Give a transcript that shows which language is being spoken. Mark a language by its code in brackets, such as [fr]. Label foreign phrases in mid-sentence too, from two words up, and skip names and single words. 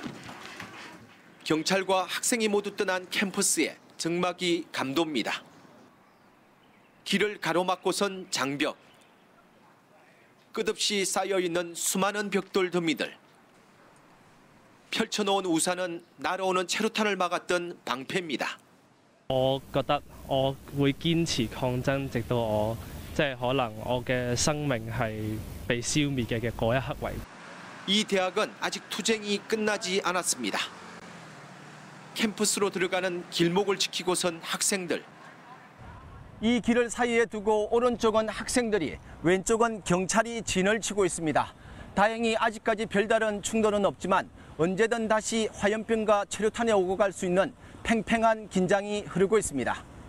[ko] 경찰과 학생이 모두 떠난 캠퍼스에 적막이 감돕니다. 길을 가로막고선 장벽. 끝없이 쌓여있는 수많은 벽돌 더미들. 펼쳐놓은 우산은 날아오는 체류탄을 막았던 방패입니다. [yue] 我覺得我會堅持抗爭，直到我可能我嘅生命係被消滅嘅嗰一刻為止。 [ko] 이 대학은 아직 투쟁이 끝나지 않았습니다. 캠퍼스로 들어가는 길목을 지키고 선 학생들. 이 길을 사이에 두고 오른쪽은 학생들이, 왼쪽은 경찰이 진을 치고 있습니다. 다행히 아직까지 별다른 충돌은 없지만 언제든 다시 화염병과 최루탄에 오고 갈 수 있는 팽팽한 긴장이 흐르고 있습니다.